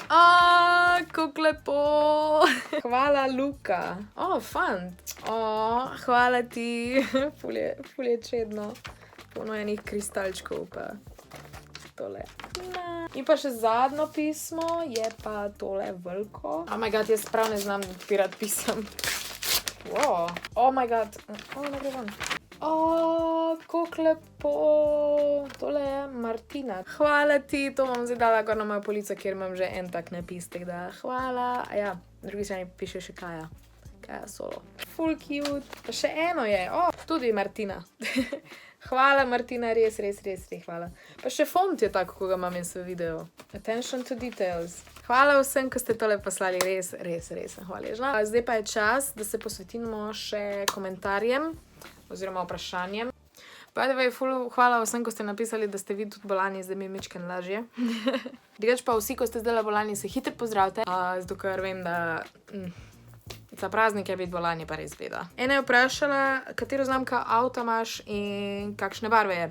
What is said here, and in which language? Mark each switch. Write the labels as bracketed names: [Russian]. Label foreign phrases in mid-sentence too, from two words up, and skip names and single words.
[Slovenian] Kako lepo. Hvala, Luka. Fant. Hvala ti. Ful je čedno. Polno enih kristalčkov pa tole. In pa še zadnjo pismo je pa tole veliko. [English] Oh my god, [Slovenian] jaz prav ne znam odpirati pisem. [English] Wow. Oh my god. [Slovenian] Ne gre ven. Kako lepo. Tole je Martina. Hvala ti, to bom zdaj dala gor na mojo polico, kjer imam že en tak napis, tako da hvala. Ja, na drugi strani piše še Kaja. Kaja Solo. Full cute. Pa še eno je. Tudi Martina. Hvala Martina, res hvala. Pa še font je tako, ko ga imam jaz v videu. [English] Attention to details. [Slovenian] Hvala vsem, ko ste tole poslali, res sem hvaležna. Zdaj pa je čas, da se posvetimo še komentarjem oziroma vprašanjem. [English] By the way, [Slovenian] hvala vsem, ko ste napisali, da ste vi tudi bolani, zdaj mi je mičken lažje. Drugač pa vsi, ko ste zdaj bolani, se hitro pozdravite, zato ker vem, da za praznike biti bolani pa res beda. Ena je vprašala, katero znamka avta imaš in kakšne barve je.